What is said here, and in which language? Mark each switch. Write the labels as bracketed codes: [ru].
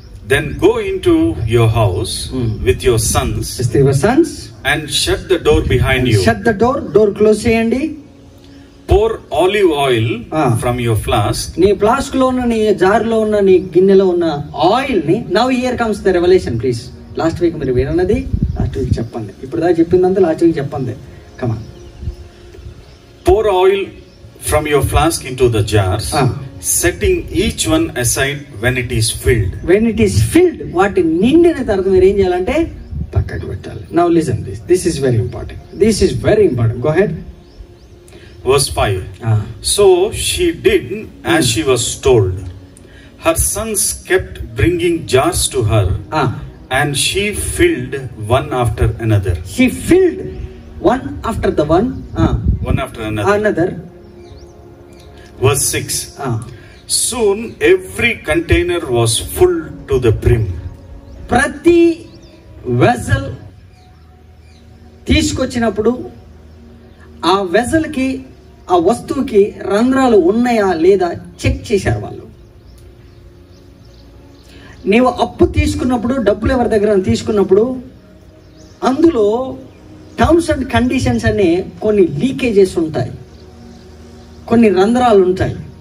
[en] Then go into your house with your sons and shut the door behind you. Shut the door, door close [te] చేయండి. [en] Pour olive oil from your flask. [te] నీ flask లో ఉన్న, నీ jar లో ఉన్న, నీ గిన్నెలో ఉన్న ఆయిల్ ని. [en] Now here comes the revelation, please. [te] Last week మీరు వినన్నది లాస్ట్ వీక్ చెప్పండి, ఇప్పుడు దాకా చెప్పిందంతా లాస్ట్ వీక్ చెప్పండి. [en] Come on. Pour oil from your flask into the jars, setting each one aside when it is filled. When it is filled, [te] వాటి నిండిన తర్వాత మీరు ఏం చేయాలంటే పక్కకు పెట్టాలి. [en] Now listen this. This is very important. This is very important. Go ahead. Verse 5. So she did as she was told. Her sons kept bringing jars to her, and she filled one after another. She filled one after the one. One after another. Verse 6. Soon every container was full to the brim. [te] ప్రతి vessel తీసుకొచ్చినప్పుడు ఆ వెజల్కి, ఆ వస్తువుకి రంధ్రాలు ఉన్నాయా లేదా check చేశారు వాళ్ళు. నీవు అప్పు తీసుకున్నప్పుడు, డబ్బులు ఎవరి దగ్గర తీసుకున్నప్పుడు అందులో టర్మ్స్ అండ్ కండిషన్స్ అనే కొన్ని లీకేజెస్ ఉంటాయి, కొన్ని రంధ్రాలు ఉంటాయి.